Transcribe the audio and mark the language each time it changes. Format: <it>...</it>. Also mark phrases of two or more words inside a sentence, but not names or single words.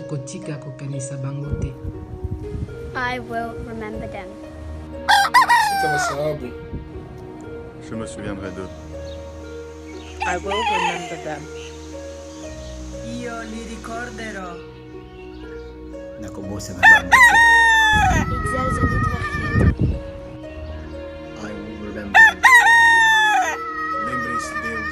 <ln>kotika kokanisa bango te.</ln> <en>I will remember them.</en> <fr>Je me souviendrai d'eux.</fr> <en>I will remember them.</en> <it>Io li ricorderò.</it> <ln>Nakubusa nga bango te.</ln> <nl>Ik zal ze niet vergeten.</nl> <en>I will remember them.</en> <pt>Lembrem-se deles.</pt>